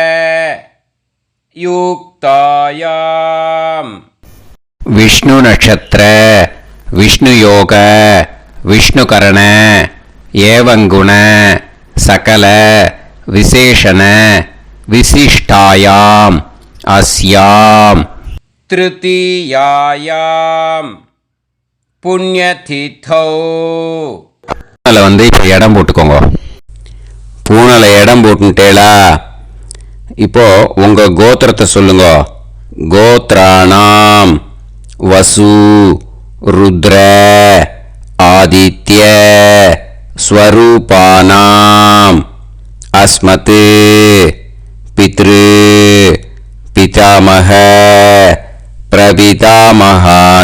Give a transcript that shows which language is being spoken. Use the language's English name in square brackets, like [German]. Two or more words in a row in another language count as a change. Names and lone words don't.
[Sanskrit] युक्तायां विष्णु नक्षत्र विष्णु योग विष्णुकरण एवं गुण सकल विशेषण विशिष्टायाम अस्याम तृतीयायाम पुण्यतिथौ. [Tamil] பூனலை வந்து இப்போ இடம் போட்டுக்கோங்க. பூனலை இடம் போட்டுட்டேளா? இப்போ உங்க கோத்திரத்தை சொல்லுங்க. [Sanskrit] गोत्राणां वसु रुद्र आदित्य स्वरूपाणाम् अस्मत् पितृ पितामह प्रपितामहानाम्.